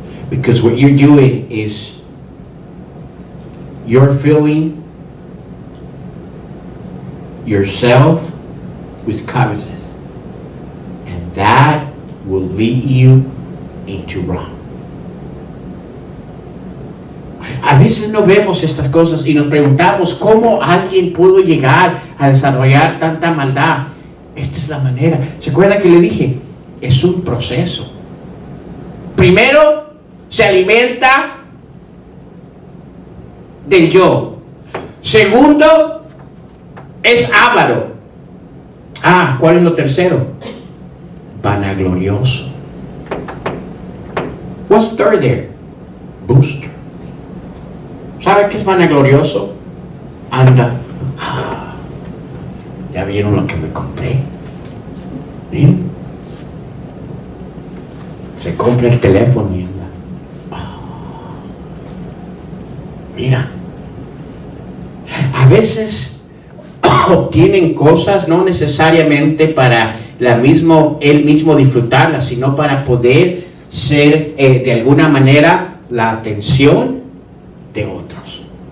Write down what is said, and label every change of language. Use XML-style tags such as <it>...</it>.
<en>Because what you're doing is you're filling yourself with covetousness. And that will lead you into wrong.</en> <es>A veces no vemos estas cosas y nos preguntamos cómo alguien pudo llegar a desarrollar tanta maldad. Esta es la manera. ¿Se acuerda que le dije? Es un proceso. Primero, se alimenta del yo. Segundo, es avaro. ¿Cuál es lo tercero? Vanaglorioso.</es> <en>What's third there? Booster.</en> <es>¿Sabe qué es vanaglorioso? Anda, ¿ya vieron lo que me compré? ¿Ven? Se compra el teléfono y anda, mira, a veces obtienen cosas no necesariamente para él mismo disfrutarlas, sino para poder ser de alguna manera la atención de otros.</es>